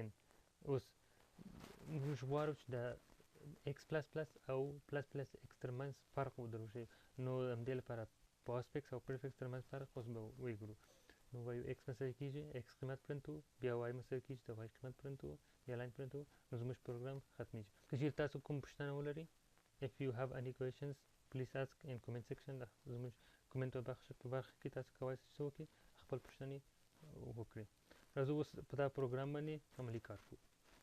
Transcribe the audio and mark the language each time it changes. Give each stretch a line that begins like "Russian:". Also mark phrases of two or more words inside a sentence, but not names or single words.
Pashto: اوس موږ غواړو چې د ایکس پلس پلس او پلس پلس ایکس ترمنځ فرق ودروښیو، نو همدې لپاره پوسټ فکس او پریفکس ترمنځ فرق اوس به وګورو. نو وایو ایکس مساوي کېږي ایکس قیمت پرنټ کوو، بیا وای مساوي کېږي د وای قیمت پرنټ کوو، بیا لاین پرنټ کوو. نو زموږ پروګرام ختمیږي. که چېرې تاسو کوم پوښتنه ولرئ
English: if you have any questions please ask in comment section.
Pashto: زموږ کومنټ په برخه کې تاسو کولی شئ څه وکړئ؟ خپل پوښتنې وکړئ. راځو اوس په دا پروګرام باندې عملي کار کوو.